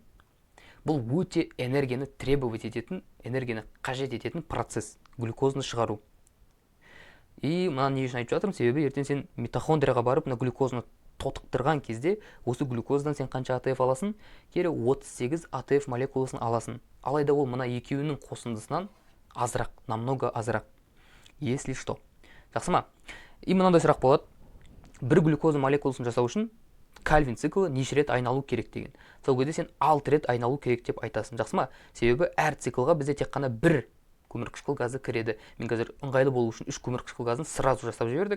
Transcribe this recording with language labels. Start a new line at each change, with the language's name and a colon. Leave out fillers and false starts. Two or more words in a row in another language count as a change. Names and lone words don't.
Kazakh: Бұл өте энергияны требовать ететін, энергияны қажет ететін процесс, глюкозаны шығару. И мынаны не үшін айтып жатырмын? Себебі ертең сен митохондрияға барып, мына глюкозаны тотықтырған кезде, осы глюкозадан сен қанша АТФ аласың? Кері 38 АТФ молекуласын аласың. Алайда ол мына екеуінің қосындысынан азырақ, намного азырақ.
Russian: Если что.
Kazakh: Жақсы ма? И мынандай сұрақ болады. Бір глюкоза молекуласын жасау үшін Кальвин циклы неше рет айналу керек деген. Сол кезде сен 6 рет айналу керек деп айтасың. Жақсы ма? Себебі әр циклға бізде тек қана бір көмірқышқыл газы кіреді. Мен қазір ыңғайлы болу үшін 3 көмірқышқыл газын сразу жасап жібердік.